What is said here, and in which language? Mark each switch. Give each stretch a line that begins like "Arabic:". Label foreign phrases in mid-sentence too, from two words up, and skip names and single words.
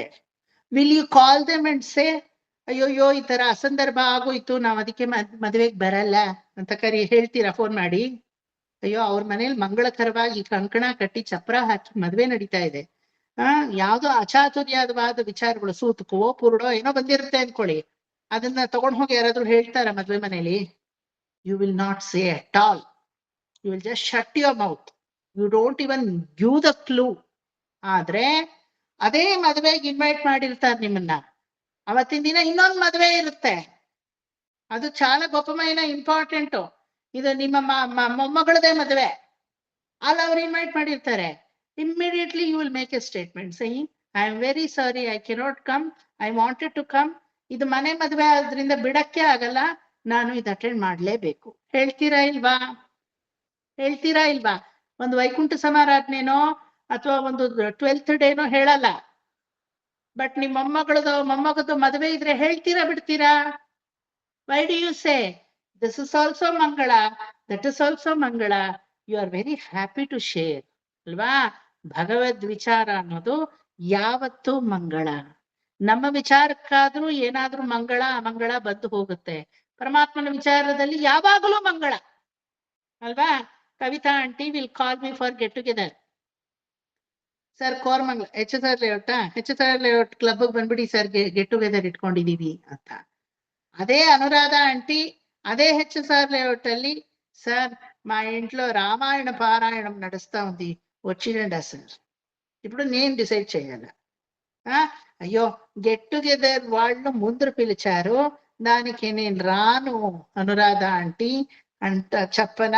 English: will you call them and say,
Kannada: ಅಯ್ಯೋಯ್ಯೋ ಈ ತರ ಅಸಂದರ್ಭ ಆಗೋಯ್ತು, ನಾವ್ ಅದಕ್ಕೆ ಮದುವೆಗೆ ಬರಲ್ಲ ಅಂತ ಹೇಳ್ತೀರಾ ಫೋನ್ ಮಾಡಿ? ಅಯ್ಯೋ ಅವ್ರ ಮನೇಲಿ ಮಂಗಳಕರವಾಗಿ ಕಂಕಣ ಕಟ್ಟಿ ಚಪ್ರ ಹಾಕಿ ಮದ್ವೆ ನಡೀತಾ ಇದೆ, ಯಾವ್ದೋ ಅಚಾತುರ್ಯವಾದ ವಿಚಾರಗಳು, ಸೂತಕವೋ ಪುರುಡೋ ಏನೋ ಬಂದಿರುತ್ತೆ ಅನ್ಕೊಳ್ಳಿ, ಅದನ್ನ ತಗೊಂಡ್ ಹೋಗಿ ಯಾರಾದ್ರೂ ಹೇಳ್ತಾರ ಮದ್ವೆ ಮನೇಲಿ?
English: You will not say at all. You will just shut your mouth. You don't even give the clue.
Kannada: ಆದ್ರೆ ಅದೇ ಮದ್ವೆಗೆ ಇನ್ವೈಟ್ ಮಾಡಿರ್ತಾರೆ ನಿಮ್ಮನ್ನ, ಅವತ್ತಿನ ದಿನ ಇನ್ನೊಂದು ಮದ್ವೆ ಇರುತ್ತೆ, ಅದು
Telugu: చాలా గొప్పమైన
Kannada: ಇಂಪಾರ್ಟೆಂಟು. ಇದು ನಿಮ್ಮ ಮೊಮ್ಮಗಳದೇ ಮದುವೆ, ಅಲ್ಲಿ ಅವ್ರು ಇನ್ವೈಟ್ ಮಾಡಿರ್ತಾರೆ.
English: Immediately you will make a statement saying, I am very sorry, I cannot come, I wanted to come.
Kannada: ಇದು ಮನೆ ಮದುವೆ ಆದ್ರಿಂದ ಬಿಡಕ್ಕೆ ಆಗಲ್ಲ, ನಾನು ಇದು ಅಟೆಂಡ್ ಮಾಡ್ಲೇಬೇಕು. ಹೇಳ್ತೀರಾ ಇಲ್ವಾ? ಹೇಳ್ತೀರಾ ಇಲ್ವಾ? ಒಂದು ವೈಕುಂಠ ಸಮಾರಾಧನೆನೋ ಅಥವಾ ಒಂದು 12th ಡೇನೋ ಹೇಳಲ್ಲ, ಬಟ್ ನಿಮ್ ಮೊಮ್ಮಗದು ಮದುವೆ ಇದ್ರೆ ಹೇಳ್ತೀರಾ ಬಿಡ್ತೀರಾ?
English: Why do you say this is also Mangala, that is also Mangala? You are very happy to share.
Kannada: ಅಲ್ವಾ? ಭಗವದ್ ವಿಚಾರ ಅನ್ನೋದು ಯಾವತ್ತೂ ಮಂಗಳ. ನಮ್ಮ ವಿಚಾರಕ್ಕಾದ್ರೂ ಏನಾದ್ರೂ ಮಂಗಳ ಅಮಂಗಳ ಬಂದು ಹೋಗುತ್ತೆ. ಪರಮಾತ್ಮನ ವಿಚಾರದಲ್ಲಿ ಯಾವಾಗಲೂ ಮಂಗಳ ಅಲ್ವಾ?
English: Kavita aunty will call me for get together.
Kannada: ಸರ್ ಕೋರ್ಮಂಗ್ಲ HR ಲೇಔಟ್ ಕ್ಲಬ್ ಬಂದ್ಬಿಡಿ ಸರ್,
English: get together
Kannada: ಇಟ್ಕೊಂಡಿದೀವಿ ಅಂತ.
Telugu: అదే అనురాధ ఆంటీ అదే HR లేఅవుట్ ಅಲ್ಲಿ, సార్ మా ఇంట్లో రామాయణ పారాయణం నడుస్తా ఉంది, వచ్చిరండి సార్. ఇప్పుడు నేను డిసైడ్ చేయాలి. అయ్యో
English: get together
Telugu: వాళ్ళు ముందు పిలిచారు, దానికి నేను రాను అనురాధ ఆంటీ అంట చెప్పనా?